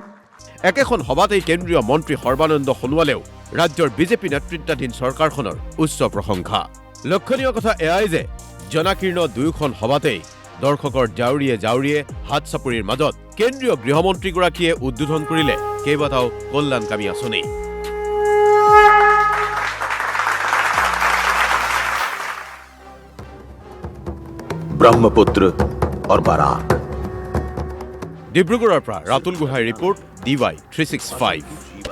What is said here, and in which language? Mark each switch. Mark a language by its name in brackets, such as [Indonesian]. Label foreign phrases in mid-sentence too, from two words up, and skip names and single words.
[Assamese] একেখন সভাতেই কেন্দ্ৰীয় মন্ত্ৰী সৰ্বানন্দ সোণোৱালেও ৰাজ্যৰ বিজেপি নেতৃত্বাধীন চৰকাৰখনৰ উচ্চ প্ৰশংসা। লক্ষণীয় কথা এয়াই যে জনাকীৰ্ণ দুয়োখন সভাতেই দৰ্শকৰ জাউৰিয়ে জাউৰিয়ে হাত চাপৰিৰ মাজত কেন্দ্ৰীয় গৃহমন্ত্ৰীগৰাকীয়ে উদ্বোধন কৰিলে কেইবাটাও কল্যাণকামী আঁচনি। [Hindi] ब्रह्मपुत्र और बराक। [Assamese] ডিব্ৰুগড়ৰ পৰা ৰাতুল গোহাঁইৰ ৰিপৰ্ট DY 365।